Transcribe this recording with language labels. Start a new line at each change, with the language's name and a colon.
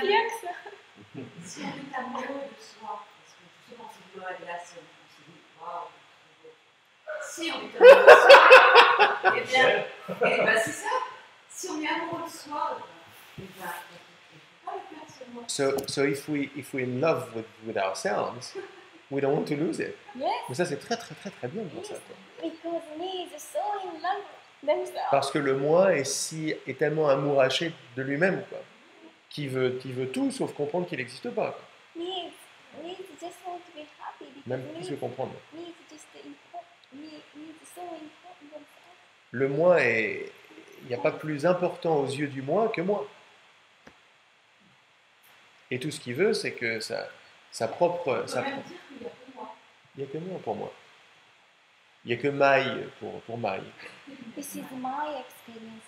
French: Pire que ça. si on est amoureux de soi, parce que justement, c'est de la glace, on se dit, waouh, si on est amoureux de soi, eh bien, eh ben, c'est ça. Si on est amoureux de soi, eh ben, il ne faut pas le perdre ce moi.
English: So if we in love with ourselves, we don't want to lose it. Yes,
French: Mais ça c'est très bien de voir ça. Quoi.
English: because me is so in love with themselves.
French: Parce que le moi est tellement amouraché de lui-même, quoi, qui veut tout sauf comprendre qu'il n'existe pas, quoi.
English: Me is just want to be happy because
French: Même plus que comprendre.
English: me is just important. Me is so important themselves.
French: Le moi il n'y a pas plus important aux yeux du moi que moi. Et tout ce qu'il veut, c'est que sa propre, On peut même dire qu'il n'y a que moi. il n'y a que moi pour moi. Il n'y a que Maï pour Maï.
English: This is my experience.